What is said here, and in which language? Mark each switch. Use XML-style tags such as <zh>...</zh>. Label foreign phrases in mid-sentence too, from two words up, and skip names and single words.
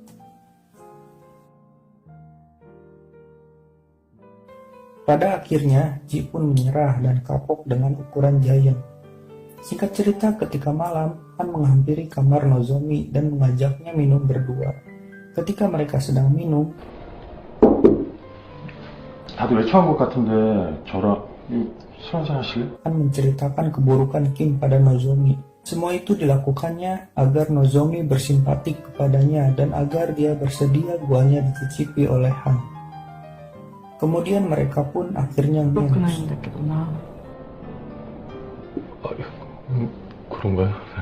<id>Pada akhirnya, Ji pun menyerah dan kapok dengan ukuran giant. Singkat cerita, ketika malam, Han menghampiri kamar Nozomi dan mengajaknya minum berdua. Ketika mereka sedang minum,</id> <ko>다들 외출한 것 같은데 저랑 술 한잔 하실래?</ko> <id>Han menceritakan keburukan Kim pada Nozomi. Semua itu dilakukannya agar Nozomi bersimpatik kepadanya dan agar dia bersedia guanya dicicipi oleh Han. Kemudian mereka pun akhirnya ngeus.</id> <ko>그런가요?</ko>